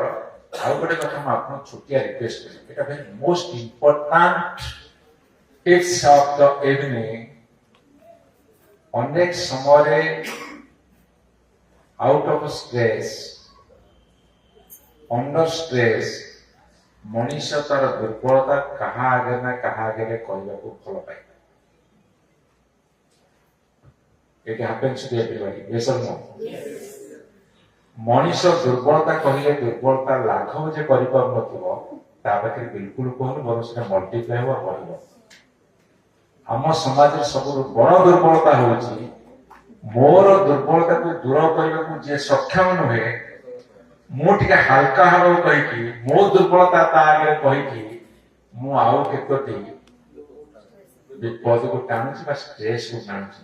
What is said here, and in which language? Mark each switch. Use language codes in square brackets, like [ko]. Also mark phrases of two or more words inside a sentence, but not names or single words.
[or] ଆଉ ଗୋଟେ କଥା ମୁଁ ଆପଣଙ୍କୁ ଛୋଟିଆ ରିକ୍ୱେଷ୍ଟ କରିବି, ଏଟା [en] very most important tips of the evening. [or] ଅନେକ ସମୟରେ [en] out of stress, under stress, [or] ମଣିଷ ତାର ଦୁର୍ବଳତା କାହା ଆଗରେ ନା କାହା ଆଗରେ କହିବାକୁ ଭଲ ପାଏ। [en] It happens to everybody. Yes or no? Yes. [or] ମଣିଷ ଦୁର୍ବଳତା କହିଲେ ଦୁର୍ବଳତା ଲାଘବ ଯେ କରିପାରୁନଥିବ, ତା ପାଖରେ ବିଲକୁଲ କହୁନି, ବରଂ ସେଟା ମଲ୍ଟିପ୍ଲାଏ ହବ, ବଢିବ। ଆମ ସମାଜରେ ସବୁଠୁ ବଡ ଦୁର୍ବଳତା ହଉଛି ମୋର ଦୁର୍ବଳତାକୁ ଦୂର କରିବାକୁ ଯିଏ ସକ୍ଷମ ନୁହେଁ, ମୁଁ ଟିକେ ହାଲକା ହବାକୁ କହିକି, ମୋ ଦୁର୍ବଳତା ତା ଆଗରେ କହିକି ମୁଁ ଆଉ କେତୋଟି ବିପଦକୁ ଟାଣୁଛି ବା ଷ୍ଟ୍ରେସକୁ ଟାଣୁଛି।